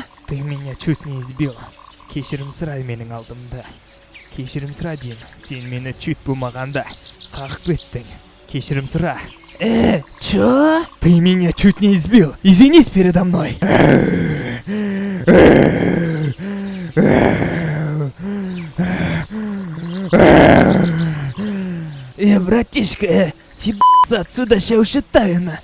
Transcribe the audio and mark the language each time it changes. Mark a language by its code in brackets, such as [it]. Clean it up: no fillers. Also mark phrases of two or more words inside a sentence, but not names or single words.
[ru] Ты меня чуть не избил. [kk] Кешірім сұрай менің алдымда. Кешірім сұра деймін. Сен мені чуть болмағанда қағып кеттің. Кешірім сұра. [ru] Чё? Ты меня чуть не избил. Извинись передо мной. Братишка, съебаться отсюда, ща ушатаю на.